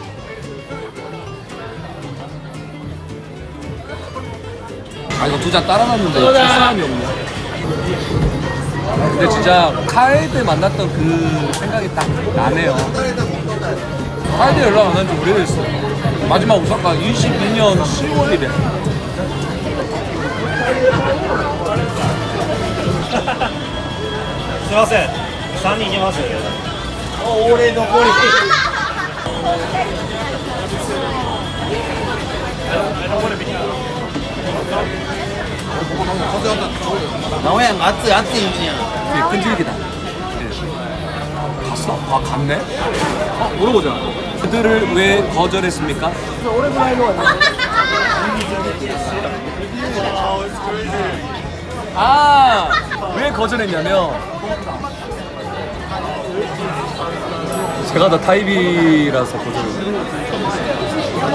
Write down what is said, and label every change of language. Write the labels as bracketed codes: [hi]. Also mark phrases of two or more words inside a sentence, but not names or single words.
[ko] 아 이거 두 잔 따라놨는데 줄 사람이 없네. 근데 진짜 카에드 만났던 그 생각이 딱 나네요. 카에드 연락 안 한 지 오래됐어. 마지막 오사카 22년 10월이래. [ja] すいません、3人いけます。俺残り。名古屋が暑い暑いんや。 [ko] 되게 끈질기다. 갔어? 아 갔네? 물어보자. 그들을 왜 거절했습니까? 아, 왜 거절했냐면 제가 다 타입이라서 거절을.